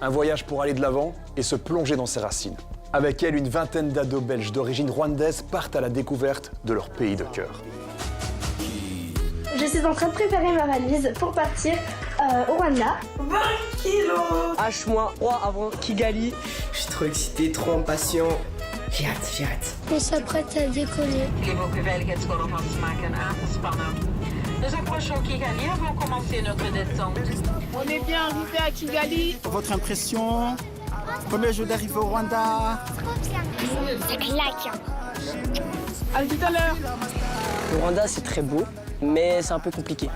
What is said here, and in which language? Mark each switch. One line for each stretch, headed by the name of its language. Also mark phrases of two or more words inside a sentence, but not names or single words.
French: Un voyage pour aller de l'avant et se plonger dans ses racines. Avec elle, une vingtaine d'ados belges d'origine rwandaise partent à la découverte de leur pays de cœur. Je suis en train de préparer ma valise pour partir au Rwanda. 20 kilos H-3 avant Kigali. Je suis trop excité, trop impatient. J'ai hâte. On s'apprête à décoller.
Dutch: Ik heb ook veiligheidsgordel van te maken en aan te spannen.
French: Nous approchons Kigali avant de commencer notre descente. On est bien arrivé à Kigali. Votre impression? Premier jour d'arrivée au Rwanda? Ça claque. À tout à l'heure. Le Rwanda, c'est très beau, mais c'est un peu compliqué.